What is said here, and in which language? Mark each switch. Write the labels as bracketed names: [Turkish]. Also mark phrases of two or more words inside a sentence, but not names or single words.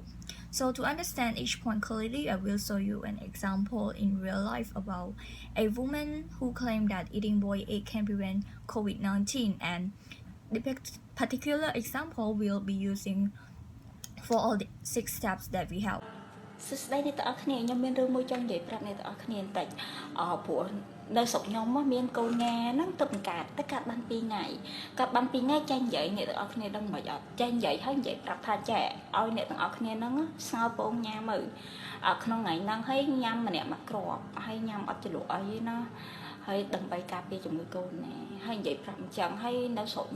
[English] So to understand each point clearly, I will show you an example in real life about a woman who claimed that eating boiled egg can prevent COVID-19, and the particular example we'll be using for all the 6 steps that we have. [Khmer] សួស្តីអ្នកទាំងអស់គ្នាខ្ញុំមានរឿងមួយចង់និយាយប្រាប់អ្នកទាំងអស់គ្នាបន្តិចព្រោះនៅស្រុកខ្ញុំមានកូនញ៉ាហ្នឹងទៅបង្កើតតែកាត់បាន2ថ្ងៃកាត់បាន2ថ្ងៃចាញ់និយាយអ្នកទាំងអស់គ្នាដឹងមិនអត់ចាញ់និយាយហើយនិយាយប្រាប់ថាចាឲ្យ អ្នកទាំងអស់គ្នាហ្នឹងស្ងើពងញ៉ាមើលក្នុងថ្ងៃហ្នឹងហើយញ៉ាំម្នាក់មួយគ្រាប់ហើយញ៉ាំអត់ជ្រក់អីណាហើយដើម្បីការពារជំងឺកូវីដណាហើយនិយាយប្រាប់អញ្ចឹងហើយនៅស្រុកខ្ញុំ